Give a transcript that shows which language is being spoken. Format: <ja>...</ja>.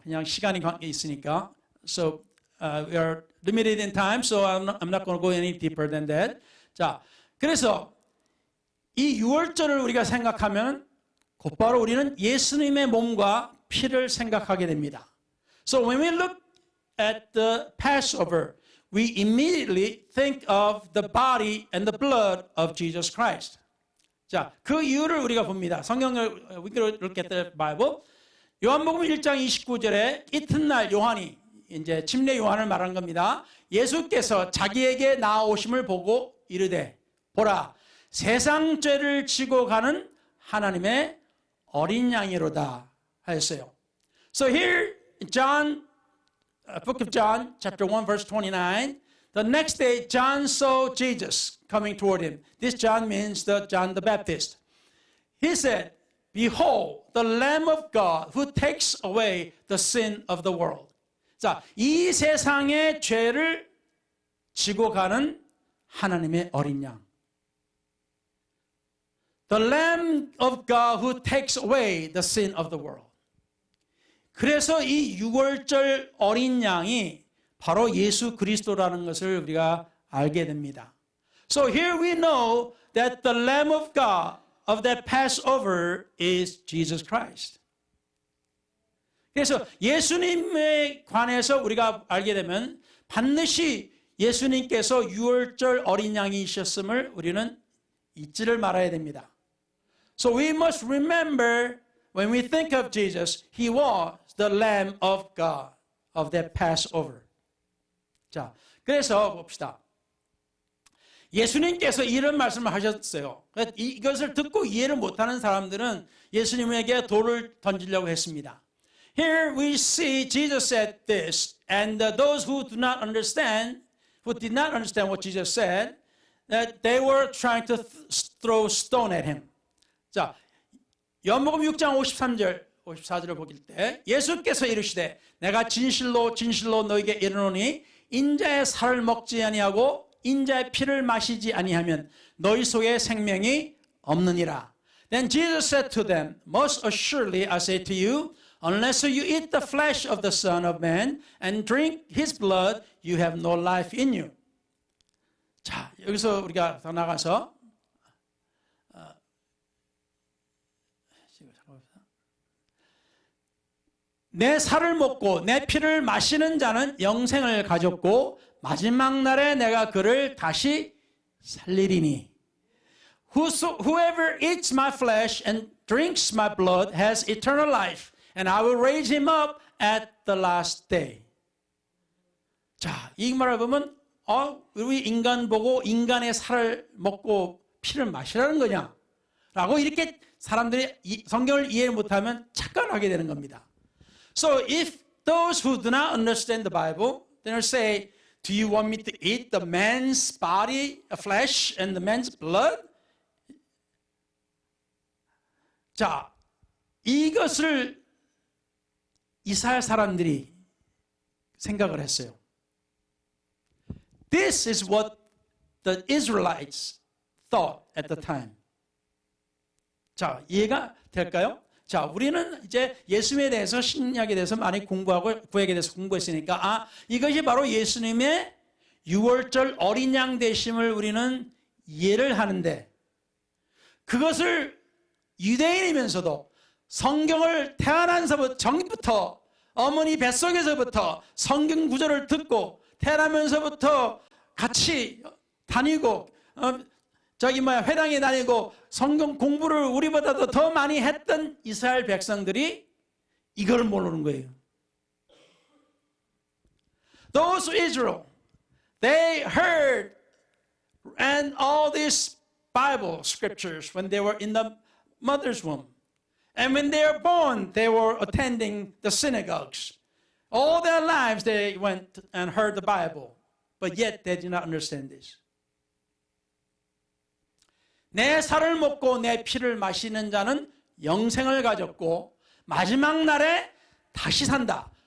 <ko>그냥 시간이 있으니까.</ko> <en>So we are limited in time, so I'm not going to go any deeper than that.</en> <ko>자, 그래서 이 6월절을 우리가 생각하면 곧바로 우리는 예수님의 몸과 피를 생각하게 됩니다.</ko> <en>So when we look at the Passover, we immediately think of the body and the blood of Jesus Christ.</en> <ko>자, 그 이유를 우리가 봅니다. 성경을</ko> <en>we look at the Bible.</en> <ko>요한복음 1장 29절에 이튿날 요한이 이제 침례 요한을 말한 겁니다. 예수께서 자기에게 나아오심을 보고 이르되 보라 세상 죄를 지고 가는 하나님의 어린 양이로다 하였어요.</ko> <en>So here John book of John chapter 1 verse 29 the next day John saw Jesus coming toward him. This John means the John the Baptist. He said, behold the Lamb of God who takes away the sin of the world.</en> <ko>자, 이 세상의 죄를 지고 가는 하나님의 어린 양.</ko> <en>The Lamb of God who takes away the sin of the world.</en> <ko>그래서 이 6월절 어린 양이 바로 예수 그리스도라는 것을 우리가 알게 됩니다.</ko> <en>So here we know that the Lamb of God of that Passover is Jesus Christ.</en> <ko>그래서 예수님에 관해서 우리가 알게 되면 반드시 예수님께서 6월절 어린 양이셨음을 우리는 잊지를 말아야 됩니다.</ko> <en>So we must remember when we think of Jesus, He was the Lamb of God of that Passover.</en> <ko>자, 그래서 봅시다. 예수님께서 이런 말씀을 하셨어요. 이것을 듣고 이해를 못하는 사람들은 예수님에게 돌을 던지려고 했습니다.</ko> <en>Here we see Jesus said this, and those who did not understand what Jesus said, that they were trying to throw stone at him.</en> <ko>자, 요한복음 6장 53절, 54절을 보길 때 예수께서 이르시되 내가 진실로 진실로 너에게 이르노니 인자의 살을 먹지 아니하고 인자의 피를 마시지 아니하면 너희 속에 생명이 없느니라.</ko> <en>Then Jesus said to them, most assuredly I say to you, unless you eat the flesh of the Son of Man and drink His blood, you have no life in you.</en> <ko>자, 여기서 우리가 더 나가서 내 살을 먹고 내 피를 마시는 자는 영생을 가졌고 마지막 날에 내가 그를 다시 살리리니.</ko> <en>Whoever eats my flesh and drinks my blood has eternal life, and I will raise him up at the last day.</en> <ko>자, 이 말을 보면 우리 인간 보고 인간의 살을 먹고 피를 마시라는 거냐? 라고 이렇게 사람들이 성경을 이해 못하면 착각하게 되는 겁니다.</ko> <en>So if those who do not understand the Bible, they'll say, do you want me to eat the man's body, flesh, and the man's blood?</en> <ko>자, 이것을 이스라엘 사람들이 생각을 했어요.</ko> <en>This is what the Israelites thought at the time.</en> <ko>자, 이해가 될까요? 자, 우리는 이제 예수님에 대해서 신약에 대해서 많이 공부하고 구약에 대해서 공부했으니까 이것이 바로 예수님의 6월절 어린 양 되심을 우리는 이해를 하는데 그것을 유대인이면서도 성경을 태어난 전부터 어머니 뱃속에서부터 성경 구절을 듣고 태어나면서부터 같이 다니고 회당에 다니고 성경 공부를 우리보다도 더 많이 했던 이스라엘 백성들이 이걸 모르는 거예요.</ko> <en>Those Israel, they heard and all these Bible scriptures when they were in the mother's womb. And when they were born, they were attending the synagogues. All their lives they went and heard the Bible, but yet they did not understand this.</en> <ko>내 살을 먹고 내 피를 마시는 자는 영생을 가졌고 마지막 날에 다시 산다.</ko>